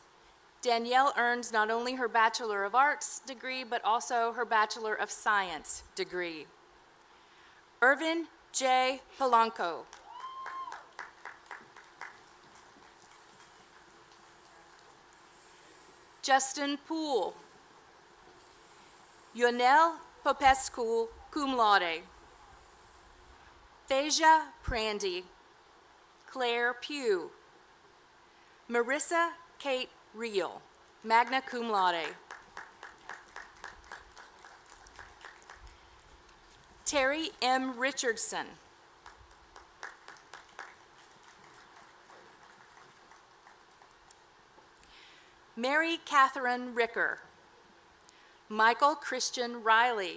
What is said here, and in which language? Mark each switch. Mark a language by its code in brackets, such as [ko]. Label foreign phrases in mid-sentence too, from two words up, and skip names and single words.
[en] Danielle earns not only her Bachelor of Arts degree, but also her Bachelor of Science degree. Irvin J. Polanco. Justin Poole. Yonel Popescu, [la] cum laude. [en] Phasia Prandy. Claire Pugh. Marissa Kate Reel, [la] magna cum laude. [en] Terry M. Richardson. Mary Catherine Ricker. Michael Christian Riley.